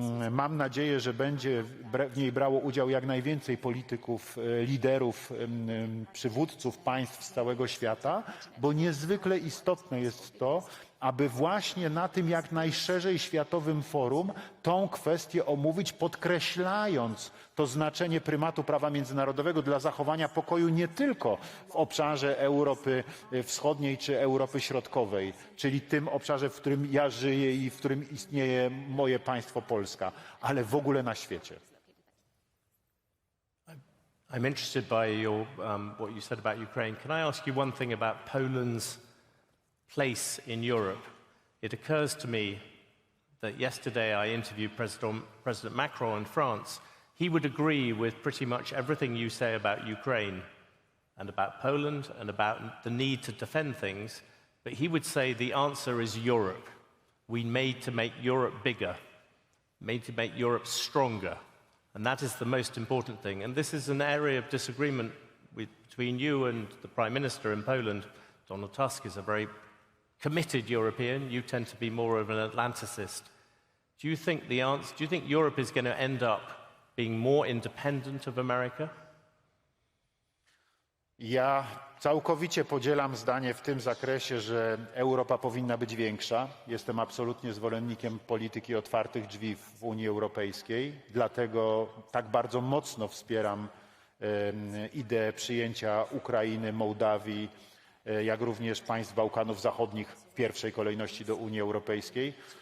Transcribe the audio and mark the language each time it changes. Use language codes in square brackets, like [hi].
[pl] Mam nadzieję, że będzie w niej brało udział jak najwięcej polityków, liderów, przywódców państw z całego świata, bo niezwykle istotne jest to, aby właśnie na tym jak najszerzej światowym forum tą kwestię omówić, podkreślając to znaczenie prymatu prawa międzynarodowego dla zachowania pokoju nie tylko w obszarze Europy Wschodniej czy Europy Środkowej, czyli tym obszarze, w którym ja żyję i w którym istnieje moje państwo Polska, ale w ogóle na świecie. [en] I'm interested by what you said about Ukraine. Can I ask you one thing about Poland's place in Europe? It occurs to me that yesterday I interviewed President Macron in France. He would agree with pretty much everything you say about Ukraine and about Poland and about the need to defend things, but he would say the answer is Europe. We made to make Europe bigger, made to make Europe stronger, and that is the most important thing. And this is an area of disagreement between you and the Prime Minister in Poland. Donald Tusk is a very committed European. You tend to be more of an Atlanticist. Do you think Europe is going to end up being more independent of America? [pl] Ja całkowicie podzielam zdanie w tym zakresie, że Europa powinna być większa. Jestem absolutnie zwolennikiem polityki otwartych drzwi w Unii Europejskiej. Dlatego tak bardzo mocno wspieram ideę przyjęcia Ukrainy, Mołdawii, jak również państw Bałkanów Zachodnich w pierwszej kolejności do Unii Europejskiej.